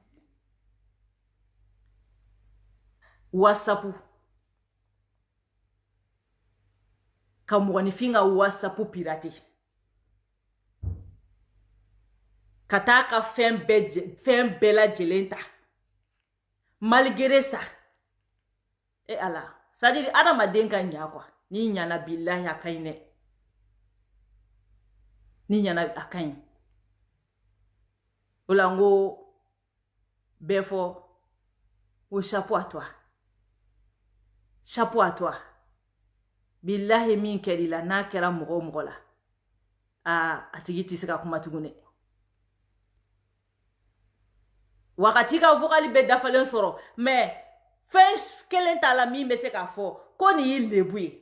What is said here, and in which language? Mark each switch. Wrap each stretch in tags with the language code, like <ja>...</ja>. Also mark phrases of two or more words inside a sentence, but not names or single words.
<bm>WhatsApp. Ka mɔgɔnifin ka WhatsApp pirate. Ka taa ka fɛn bɛɛ lajɛlen ta.</bm> <fr>Malgré ça. Ala.</fr> <bm>C'est-à-dire adamaden ka ɲa quoi. Ni ɲana billahi a kaɲi dɛ. Ni ɲana a kaɲi. O la n ko bɛɛ fɔ o</bm> <fr>chapeau à toi. Chapeau à toi.</fr> <bm>Billahi min kɛri la n'a kɛra mɔgɔ o mɔgɔ la. A tigi tɛ se ka kuma tugun dɛ. Wakati ka vocal bɛ dafalen sɔrɔ. Mais fɛn kelen t'a la min bɛ se k'a fɔ ko nin y'i lebu ye.</bm>